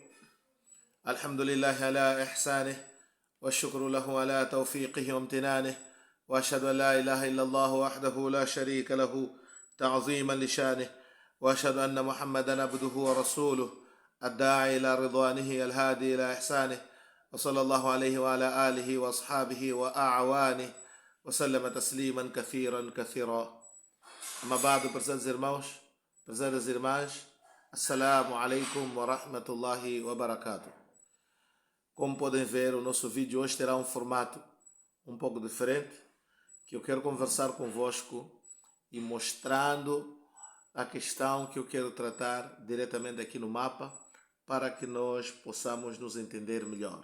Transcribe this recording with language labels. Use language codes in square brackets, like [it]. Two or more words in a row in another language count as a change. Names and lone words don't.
[ar] الحمد لله على إحسانه، والشكر له على توفيقه وامتنانه، وأشهد أن لا إله إلا الله وحده لا شريك له تعظيما لشانه، وأشهد أن محمدا عبده ورسوله الداعي إلى رضوانه الهادي إلى إحسانه، وصلى الله عليه وعلى آله وأصحابه وأعوانه وسلم تسليما كثيرا كثيرا. أما بعد, [pt] prezados irmãos, prezadas irmãs, [ar] السلام عليكم ورحمة الله وبركاته. [pt] Como podem ver, o nosso vídeo hoje terá um formato um pouco diferente, que eu quero conversar convosco e mostrando a questão que eu quero tratar diretamente aqui no mapa, para que nós possamos nos entender melhor.